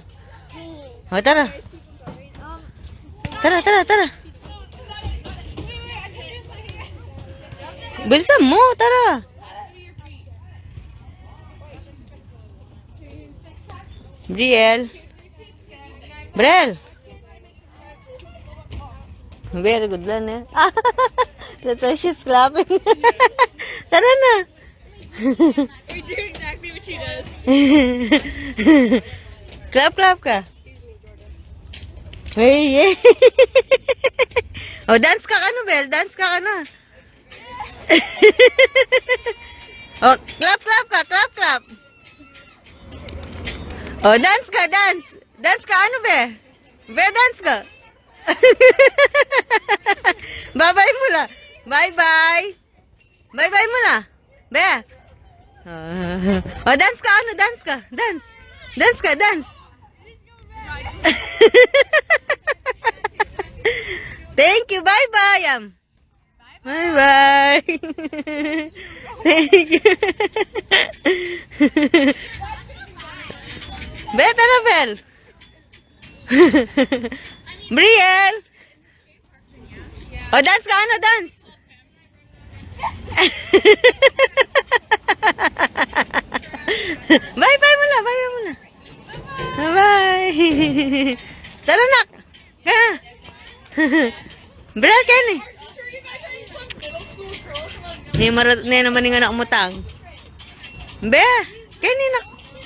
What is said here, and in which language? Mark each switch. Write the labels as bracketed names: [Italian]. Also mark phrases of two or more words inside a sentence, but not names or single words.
[Filipino] O, tara. Tara, tara, tara. Bilisan mo, tara. Brielle. Brielle. [English] Very good [Filipino] lang eh. [English] That's why she's clapping. [Filipino] Tara na. [English] You're doing exactly what she does. Clap, clap [Filipino] ka. [English] Hey, yeah. [Filipino] Oh, dance ka ka no, Bel. Dance ka ka na. [English] Oh, clap, clap [Filipino] ka. [English] Clap, clap. [Filipino] Oh, dance ka, dance. Dance ka, ano, Be? Be, dance ka. Bye-bye muna. Bye-bye. Bye-bye muna. Be. Oh, dance ka, ano, dance ka. Dance. Dance ka, dance. [English] Thank you. Bye-bye, Bye-bye. Thank you. [Filipino] Beta na, Bel. Brielle. Oh, dance ka, ano, dance. Bye-bye muna, bye-bye muna. [English] Bye-bye. [Filipino] Tara, nak. Kaya. Brielle, Kenny. Ni naman yung anak mo tang. Be, Kenny, nak.